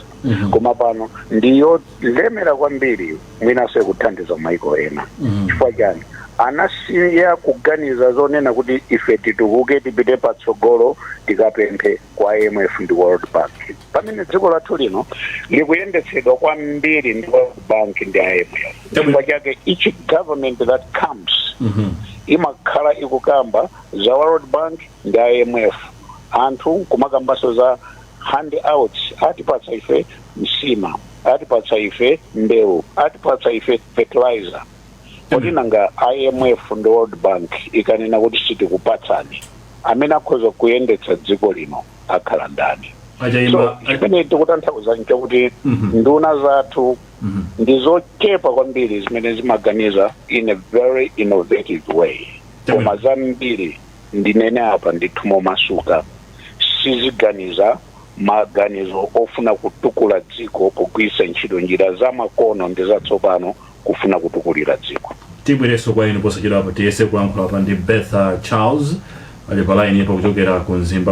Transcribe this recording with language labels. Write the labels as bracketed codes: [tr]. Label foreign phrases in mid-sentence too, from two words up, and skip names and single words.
[ny] Koma pano ndiyo lemera kwambiri mwinaso kuthandiza maiko ena. Chifukwa chani anasiya kuganiza zonena kuti ife titukuke tipite patsogolo tikapemphe kwa IMF ndi World Bank. Pamene dziko lathu lino likuyendetsedwa kwambiri ndi World Bank ndi IMF. Chifukwa chake [en] each government that comes [ny] imakhala ikukamba za World Bank ndi IMF. Anthu kumakambaso za handouts, atipatsa ife msima, atipatsa ife mbewu, atipatsa ife fertilizer. Kodi nanga IMF ndi World Bank ikanena kuti sitikupatsani, amene akhoza kuyendetsa dziko lino akhala ndani? So chimene tikutanthauza nchakuti nduna zathu ndizochepa kwambiri zimene zimaganiza [en] in a very innovative way. [ny] Koma zambiri ndinene apa ndithu momasuka siziganiza maganizo ofuna kutukula dziko kugwiritsa ntchito njira zamakono ndi zatsopano kufuna kutukulira dziko. Tibwereso kwa inu posachedwa apa tiyese kulankhula apa ndi Bertha Charles ali pa line ipo kuchokera ku Nzimba.